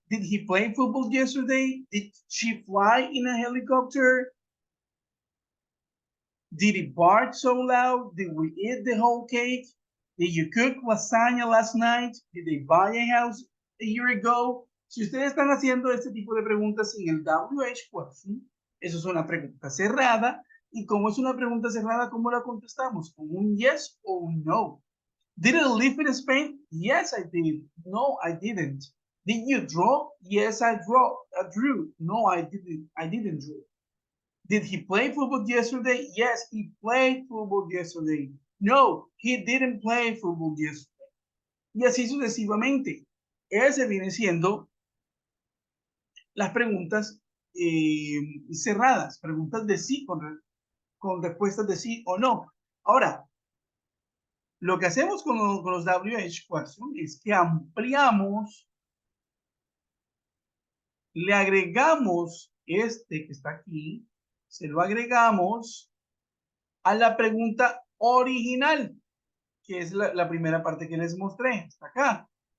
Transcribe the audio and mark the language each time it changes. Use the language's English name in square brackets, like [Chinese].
[English] Did he play football yesterday? Did she fly in a helicopter? Did he bark so loud? Did we eat the whole cake? Did you cook lasagna last night? Did they buy a house a year ago? [Spanish] Si ustedes están haciendo este tipo de preguntas en el WH question, eso es una pregunta cerrada. Y como es una pregunta cerrada, ¿cómo la contestamos? ¿Con un yes o un no? [English] Did you live in Spain? Yes, I did. No, I didn't. Did you draw? Yes, I drew. No, I didn't. I didn't draw. Did he play football yesterday? Yes, he played football yesterday. No, he didn't play football yesterday. [Spanish] Y así sucesivamente. Ese viene siendo las preguntas cerradas, preguntas de sí con respuestas de sí o no. Ahora, Lo que hacemos con los WH question es que ampliamos, le agregamos este que está aquí, se lo agregamos a la pregunta original, que es la primera parte que les mostré, está acá.